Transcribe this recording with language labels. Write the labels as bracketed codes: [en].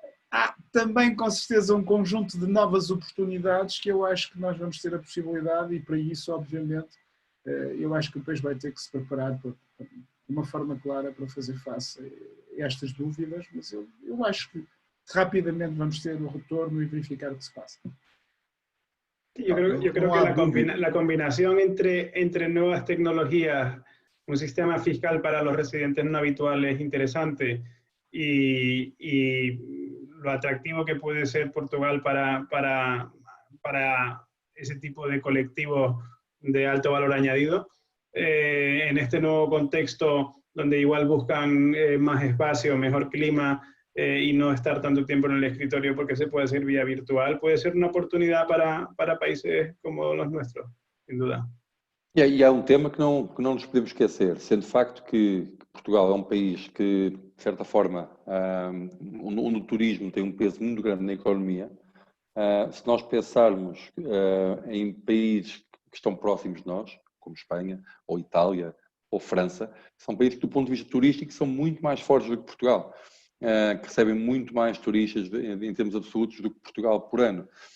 [pt] há também, com certeza, um conjunto de novas oportunidades que eu acho que nós vamos ter a possibilidade e, para isso, obviamente, eu acho que o país vai ter que se preparar de uma forma clara para fazer face a estas dúvidas, mas eu acho que rapidamente vamos ter o retorno y verificar o que se pasa. [es] Yo creo que la combinación entre nuevas tecnologías, un sistema fiscal para los residentes no habituales es interesante y lo atractivo que puede ser Portugal para ese tipo de colectivos de alto valor añadido. En este nuevo contexto donde igual buscan más espacio, mejor clima y no estar tanto tiempo en el escritorio porque se puede hacer vía virtual, puede ser una oportunidad para países como los nuestros, sin duda. [pt] E há um tema que não nos podemos esquecer, sendo de facto que Portugal é um país que, de certa forma, onde o turismo tem um peso muito grande na economia. Se nós pensarmos em países que estão próximos de nós, como Espanha, ou Itália, ou França, são países que, do ponto de vista turístico, são muito mais fortes do que Portugal, que recebem muito mais turistas em termos absolutos do que Portugal por ano.